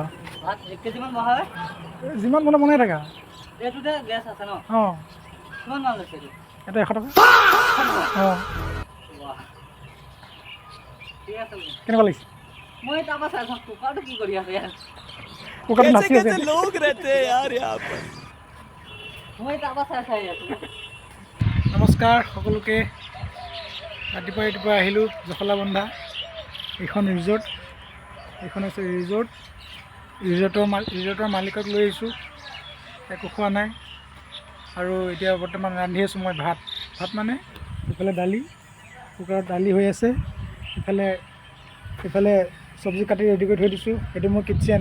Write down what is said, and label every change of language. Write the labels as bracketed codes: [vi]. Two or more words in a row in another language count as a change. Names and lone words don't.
[as] ভাত 1 কেজিমান বহাই যিমান মনে বনাই থাকা এইটোতে গেছ আছে ন অঁ কিমান মান লৈছে এটা 100 টকা অঁ বাহ ঠিক আছে কেনেকুৱা লাগিছে মই তাৰপৰা চাই থাকোঁ কুকাৰটো কি কৰি আছে ইয়াত কুকাৰটো নাচি আছে [hi] लोग रहते हैं यार यहाँ पर [as] মই তাৰপৰা চাই আছোঁ নমস্কাৰ সকলোকে ৰাতিপুৱা আহিলোঁ জখলাবন্ধা এইখন ৰিজৰ্ট এইখন হৈছে ৰিজৰ্টৰ মালিকক লৈ আহিছোঁ একো খোৱা নাই আৰু এতিয়া বৰ্তমান ৰান্ধি আছোঁ মই ভাত মানে ইফালে দালি কুকাৰত দালি হৈ আছে ইফালে চব্জি কাটি ৰেডি কৰি থৈ দিছোঁ এইটো মোৰ কিটচেন